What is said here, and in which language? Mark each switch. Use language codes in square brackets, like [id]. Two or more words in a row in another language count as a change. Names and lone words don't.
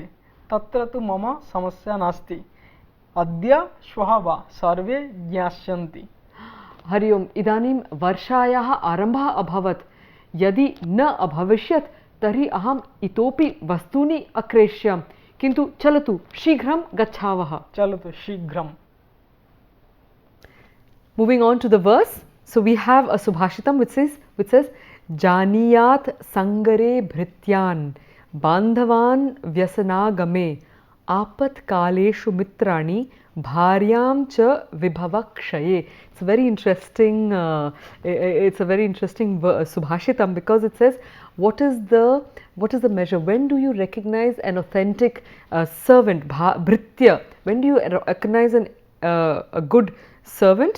[sa] तत्र तु मम समस्या नास्ति. अद्य श्वः वा सर्वे ज्ञास्यन्ति. हरि ओम्. इदानीं वर्षायाः आरम्भः अभवत्. यदि न अभविष्यत् तर्हि अहम् इतोपि वस्तूनि अक्रेष्यामि, किन्तु चलतु शीघ्रं गच्छावः. चलतु शीघ्रं. [en] Moving on to the verse, so we have a subhashitam which says [sa] जानीयात् सङ्गरे भृत्यान् बान्धवान् व्यसनागमे आपत् कालेषु मित्राणि भार्यां च विभवक्षये. [en] It's a very interesting subhashitam, because it says what is the measure, when do you recognize an authentic servant, bhritya, when do you recognize a good servant?